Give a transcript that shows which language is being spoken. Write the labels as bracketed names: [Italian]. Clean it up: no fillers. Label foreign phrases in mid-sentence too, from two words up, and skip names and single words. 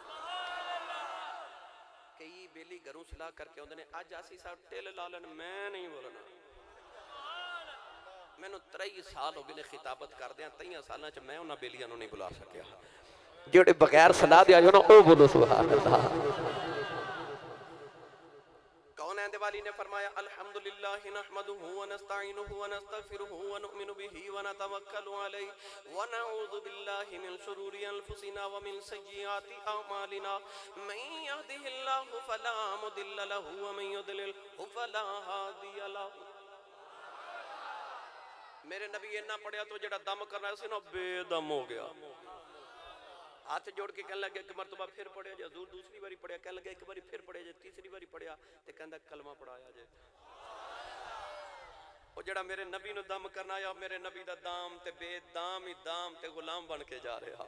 [Punjabi] ਕਈ ਬੇਲੀ ਘਰੋਂ ਸਲਾਹ ਕਰਕੇ ਆਉਂਦੇ ਨੇ ਅੱਜ ਅਸੀਂ ਸਾਹਬ ਟਿੱਲ ਲਾ ਲੈਣ, ਮੈਂ ਨਹੀਂ ਬੋਲਣਾ। ਮੈਨੂੰ 23 ਸਾਲ ਹੋ ਗਏ ਨੇ ਖ਼ਿਤਾਬਤ ਕਰਦੇ, 23 ਸਾਲਾਂ ਚ ਮੈਂ ਉਨ੍ਹਾਂ ਬੇਲੀਆਂ ਨੂੰ ਨਹੀਂ ਬੁਲਾ ਸਕਿਆ। ਜਿਹੜੇ ਬਗ਼ੈਰ ਸਲਾਹ ਦੇ ਆਏ ਨਾ ਉਹ ਬੋਲੋ [Arabic] سبحان الله. [Punjabi] ਵਾਲੀ ਨੇ ਫ਼ਰਮਾਇਆ [Arabic] الحمد لله نحمده ونستعينه ونستغفره ونؤمن به ونتوكل عليه ونعوذ بالله من شرور أنفسنا ومن سيئات أعمالنا من يهده الله فلا مضل له ومن يضلله فلا هادي له. [Punjabi] ਮੇਰੇ ਨਬੀ ਇੰਨਾ ਪੜ੍ਹਿਆ ਤੇ ਜਿਹੜਾ ਦਮ ਕਰਨਾ ਸੀ ਨਾ ਬੇਦਮ ਹੋ ਗਿਆ। ਹੱਥ ਜੋੜ ਕੇ ਕਹਿਣ ਲੱਗੇ ਇਕ ਮਰਤਬਾ ਫਿਰ ਪੜ੍ਹਿਆ ਜੇ, ਹਜ਼ੂਰ ਦੂਸਰੀ ਵਾਰੀ ਪੜ੍ਹਿਆ, ਕਹਿਣ ਲੱਗੇ ਇਕ ਵਾਰੀ ਫਿਰ ਪੜ੍ਹਿਆ ਜੇ, ਤੀਸਰੀ ਵਾਰੀ ਪੜ੍ਹਿਆ ਤੇ ਕਹਿੰਦਾ ਕਲਮਾ ਪੜ੍ਹਾਇਆ ਜੇ। ਉਹ ਜਿਹੜਾ ਮੇਰੇ ਨਬੀ ਨੂੰ ਦਮ ਕਰਨ ਆਇਆ, ਮੇਰੇ ਨਬੀ ਦਾ ਦਾਮ ਤੇ ਬੇਦਾਮ ਹੀ ਦਾਮ ਤੇ ਗ਼ੁਲਾਮ ਬਣ ਕੇ ਜਾ ਰਿਹਾ।